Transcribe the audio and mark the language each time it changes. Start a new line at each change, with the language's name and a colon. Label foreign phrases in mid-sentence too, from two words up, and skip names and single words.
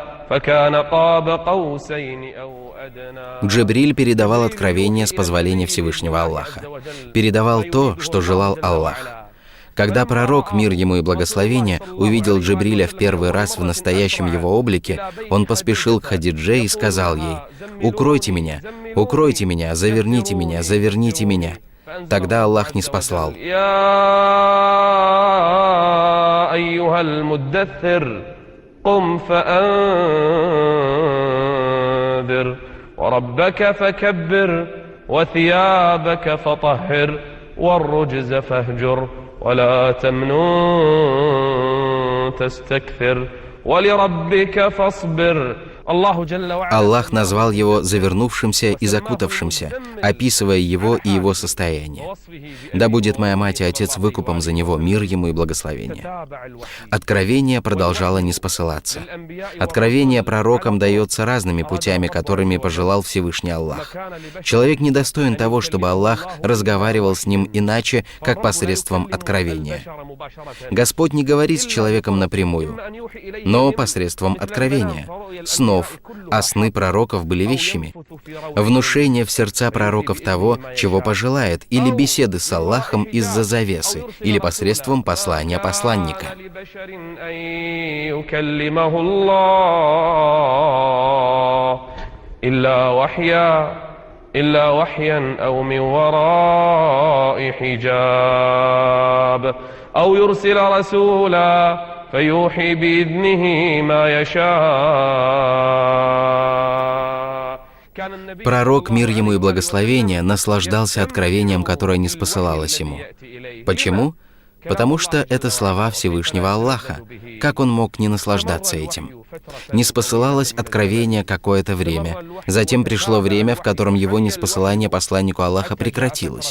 Arabic: فكان قاب قوسين أو أدنى.
Russian: Джибриль передавал откровения с позволения Всевышнего Аллаха. Передавал то, что желал Аллах. Когда пророк, мир ему и благословение, увидел Джибриля в первый раз в настоящем его облике, он поспешил к Хадидже и сказал ей: «Укройте меня, заверните меня, заверните меня». Тогда Аллах ниспослал:
Arabic: يا أيها المدثر قم فأنذر وربك فكبر وثيابك فطهر والرجز فاهجر ولا تمنن تستكثر ولربك فاصبر.
Russian: Аллах назвал его завернувшимся и закутавшимся, описывая его и его состояние. Да будет моя мать и отец выкупом за него, мир ему и благословение. Откровение продолжало ниспосылаться. Откровение пророкам дается разными путями, которыми пожелал Всевышний Аллах. Человек недостоин того, чтобы Аллах разговаривал с ним иначе, как посредством откровения. Господь не говорит с человеком напрямую, но посредством откровения, снов, а сны пророков были вещами. Внушение в сердца пророков того, чего пожелает, или беседы с Аллахом из-за завесы, или посредством послания посланника.
Arabic: إلا وحيا أو من وراء حجاب أو يرسل رسولا فيوحي بإذنه ما يشاء.
Russian: Пророк, мир ему и благословение, наслаждался откровением, которое ниспосылалось ему. Почему? Потому что это слова Всевышнего Аллаха. Как он мог не наслаждаться этим? Ниспосылалось откровение какое-то время. Затем пришло время, в котором его ниспосылание посланнику Аллаха прекратилось.